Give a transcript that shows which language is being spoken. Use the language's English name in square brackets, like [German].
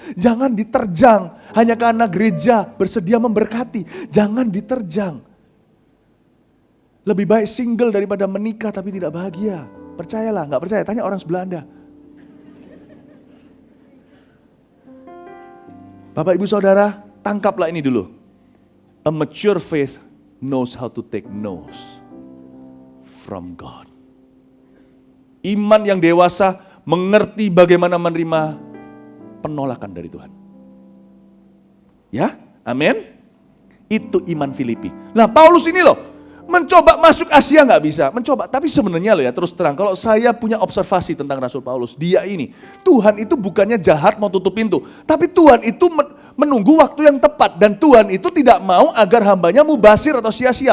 [Indonesian] Jangan diterjang hanya karena gereja bersedia memberkati. Jangan diterjang. Lebih baik single daripada menikah tapi tidak bahagia. Percayalah, gak percaya, tanya orang sebelah Anda. Bapak, Ibu, Saudara, tangkaplah ini dulu. [English] A mature faith knows how to take no's from God. [Indonesian] Iman yang dewasa mengerti bagaimana menerima penolakan dari Tuhan. Ya, amin. Itu iman Filipi. Nah, Paulus ini loh, mencoba masuk Asia nggak bisa, mencoba. Tapi sebenarnya loh ya, terus terang, kalau saya punya observasi tentang Rasul Paulus, dia ini, Tuhan itu bukannya jahat mau tutup pintu, tapi Tuhan itu menunggu waktu yang tepat, dan Tuhan itu tidak mau agar hambanya mubasir atau sia-sia.